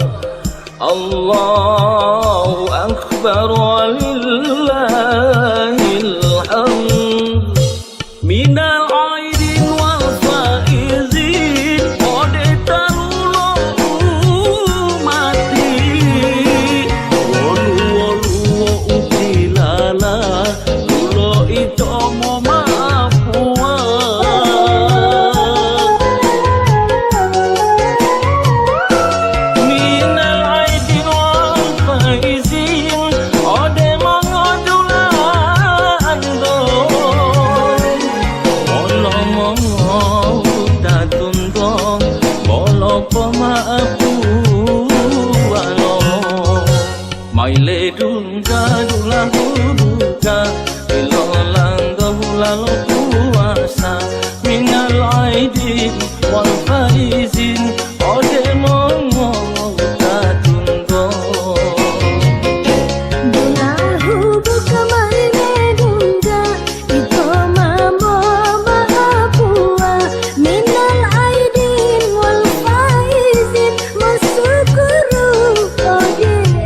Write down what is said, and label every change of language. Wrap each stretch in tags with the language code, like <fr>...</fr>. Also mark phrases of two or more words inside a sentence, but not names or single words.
<ar>الله أكبر ولله الحمد من العائدين والفائزين</ar> <gor>ode tarulo mati Wolu utilala tulo ito mo maapua</gor> <ar>من العائدين والفائزين</ar> <gor>ode mengadulan do Bolo mongo tatundo Bolo pemaafu walo Maile dunga dulahu buka Ilolang dolang puasa</gor> <ar>من العائدين والفائزين</ar> <gor>Ode mongo tatundo Dulahu buka maile dunga Ito mamo maapua</gor> <ar>من العائدين والفائزين</ar> <gor>Masukuru ode</gor>